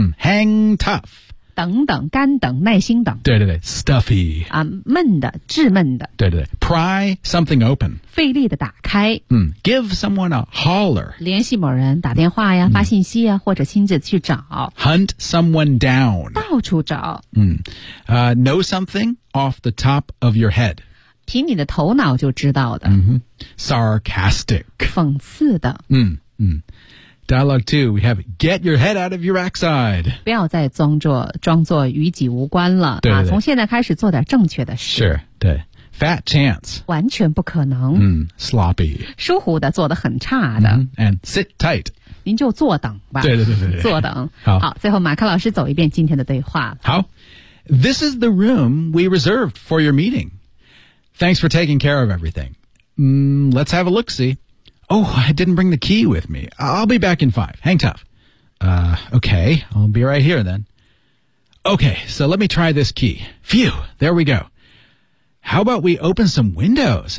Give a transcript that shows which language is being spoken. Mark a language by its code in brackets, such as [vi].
[en] Hang tough. [zh] 等等干等耐心等对对对 stuffy 啊闷的致闷的对对对 [en] pry something open [zh] 费力的打开、 [en] give someone a holler [zh] 联系某人打电话呀、发信息呀或者亲自去找 [en] hunt someone down [zh] 到处找、 [en] know something off the top of your head [zh] 凭你的头脑就知道的、 [en] sarcastic [zh] 讽刺的 [en] 嗯嗯Dialogue 2, we have get your head out of your backside. [zh] 不要再装作与己无关了。对对对、从现在开始做点正确的事。 [en] Sure, 对。Fat chance. [zh] 完全不可能。 [en] Sloppy. [zh] 疏忽的做得很差的。 [en] And sit tight. [zh] 您就坐等吧。对对对对。坐等。好。好最后马克老师走一遍今天的对话。好。 [en] This is the room we reserved for your meeting. Thanks for taking care of everything. Let's have a look-see. Oh, I didn't bring the key with me. I'll be back in 5. Hang tough. Okay, I'll be right here then. Okay, so let me try this key. Phew, there we go. How about we open some windows?